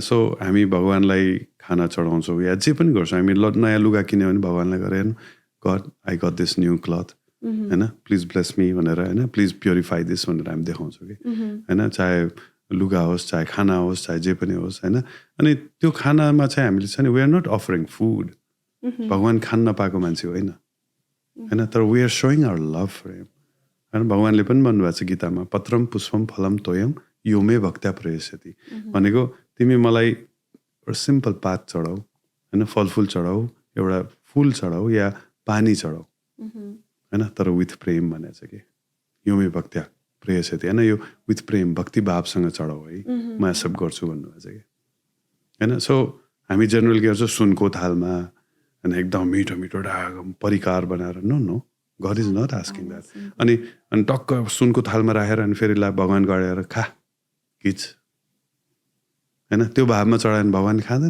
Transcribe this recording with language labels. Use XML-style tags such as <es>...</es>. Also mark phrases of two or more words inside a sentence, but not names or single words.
<ne>सो हामी भगवानलाई खाना चढाउँछौँ या जे पनि गर्छौँ, हामी नयाँ लुगा किन्यो भने भगवानलाई गएर हेर्नु</ne> <en>God I got this new cloth</en> <ne>हैन</ne> <en>please bless me</en> <ne>भनेर हैन</ne> <en>please purify this</en> <ne>भनेर हामी देखाउँछौँ कि हैन। चाहे लुगा होस्, चाहे खाना होस्, चाहे जे पनि होस् हैन। अनि त्यो खानामा चाहिँ हामीले चाहिँ</ne> <en>we are not offering food,</en> <ne>भगवान खान नपाएको मान्छे होइन हैन, तर</ne> <en>we are showing our love for him</en> <ne>हैन। भगवानले पनि भन्नुभएको छ गीतामा</ne> <sa>पत्रम पुष्पम फलम तोयम यो मे भक्त्या प्रयस्यति</sa> <ne>भनेको तिमी मलाई एउटा सिम्पल पात चढाऊ हैन, फलफुल चढाऊ, एउटा फुल चढाऊ या पानी चढाऊ हैन, तर विथ प्रेम भनेको छ कि</ne> <sa>यो मे भक्त्या प्रेयसति</sa> <ne>हैन। यो विथ प्रेम भक्ति भावसँग चढाऊ है, म एक्सेप्ट गर्छु भन्नुभएको छ कि हैन। सो हामी जेनरल के गर्छौँ सुनको थालमा होइन एकदम मिठो मिठो परिकार बनाएर</ne> <en>no God is not asking that.</en> <ne>अनि टक्क सुनको थालमा राखेर अनि फेरि भगवान गएर खा किच होइन, त्यो भावमा चढायो भने भगवान खाँदैन।</ne>